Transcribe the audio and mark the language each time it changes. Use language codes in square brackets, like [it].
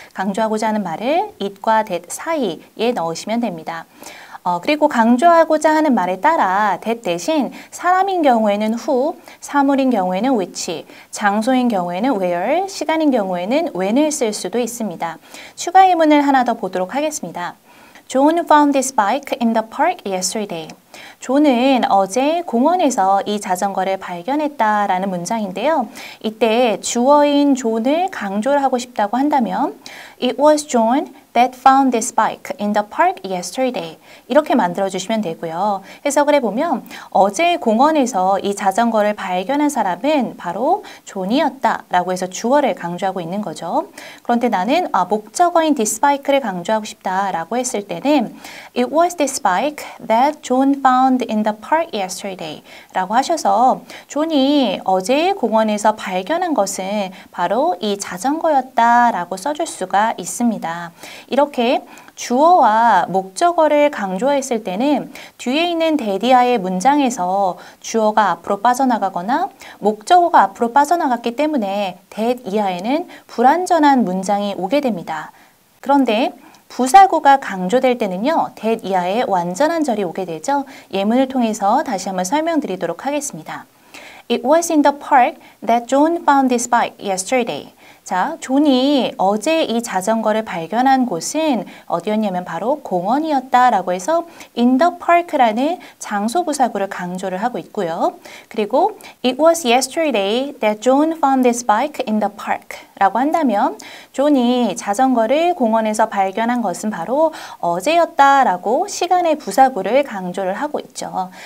[ko] 강조하고자 하는 말을 it과 that 사이에 넣으시면 됩니다. 그리고 강조하고자 하는 말에 따라 that 대신 사람인 경우에는 who, 사물인 경우에는 which, 장소인 경우에는 where, 시간인 경우에는 when을 쓸 수도 있습니다. 추가 예문을 하나 더 보도록 하겠습니다. [en] John found this bike in the park yesterday. [ko] 존은 어제 공원에서 이 자전거를 발견했다라는 문장인데요. 이때 주어인 존을 강조를 하고 싶다고 한다면 [en] It was John that found this bike in the park yesterday. [ko] 이렇게 만들어주시면 되고요. 해석을 해보면 어제 공원에서 이 자전거를 발견한 사람은 바로 존이었다라고 해서 주어를 강조하고 있는 거죠. 그런데 나는 목적어인 this bike를 강조하고 싶다라고 했을 때는 [en] It was this bike that John found in the park yesterday [ko] 라고 하셔서 존이 어제 공원에서 발견한 것은 바로 이 자전거였다라고 써줄 수가 있습니다. 이렇게 주어와 목적어를 강조했을 때는 뒤에 있는 대디아의 문장에서 주어가 앞으로 빠져나가거나 목적어가 앞으로 빠져나갔기 때문에 that 이하에는 불완전한 문장이 오게 됩니다. 그런데 부사구가 강조될 때는요. that 이하에 완전한 절이 오게 되죠. 예문을 통해서 다시 한번 설명드리도록 하겠습니다. [en] It was in the park that John found this bike yesterday. [ko] 자, 존이 어제 이 자전거를 발견한 곳은 어디였냐면 바로 공원이었다라고 해서 [en] in the park [ko] 라는 장소 부사구를 강조를 하고 있고요. 그리고 [en] it was yesterday that John found this bike in the park [ko] 라고 한다면 존이 자전거를 공원에서 발견한 것은 바로 어제였다라고 시간의 부사구를 강조를 하고 있죠.